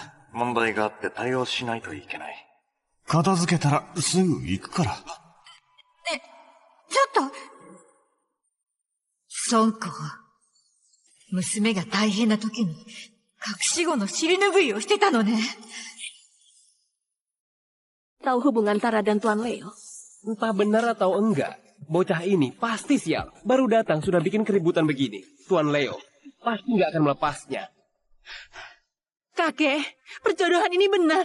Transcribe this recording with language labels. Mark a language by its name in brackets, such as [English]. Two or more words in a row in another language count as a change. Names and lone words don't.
[Japanese] 問題があって対応しないといけない。片付けたらすぐ行くから。ね、ちょっと。孫子。娘が大変な時に、隠し子の尻拭いをしてたのね。 [Indonesian] Tahu hubungan Tara dan Tuan Leo? Entah benar atau enggak, bocah ini pasti sial. Baru datang sudah bikin keributan begini. Tuan Leo pasti nggak akan melepasnya. Kakek, perjodohan ini benar.